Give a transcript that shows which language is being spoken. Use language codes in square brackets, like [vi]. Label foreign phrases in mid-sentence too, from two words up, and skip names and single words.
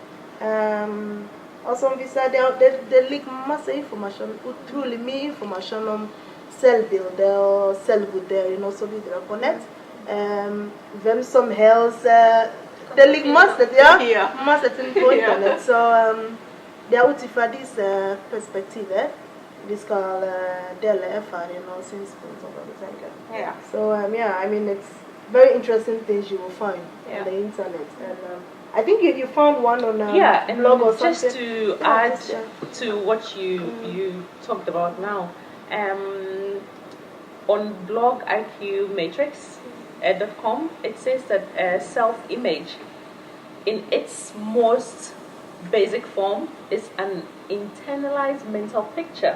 [no] Og som vi sa, det ligger masse informasjon, utrolig mye informasjon om selvbilde og selvvurdering og så videre på nett. hvem som helst. Det ligger masse, Ja. masse ting på internett. Så det ut ifra disse perspektiver vi skal dele erfaring og synspunkt om hva vi tenker. [en] Yeah. So yeah, I mean it's very interesting things you will find on the internet. And I think you found one on and blog or just something. to add to what you talked about now, on blog IQmatrix.com, it says that self-image in its most basic form is an internalized mental picture.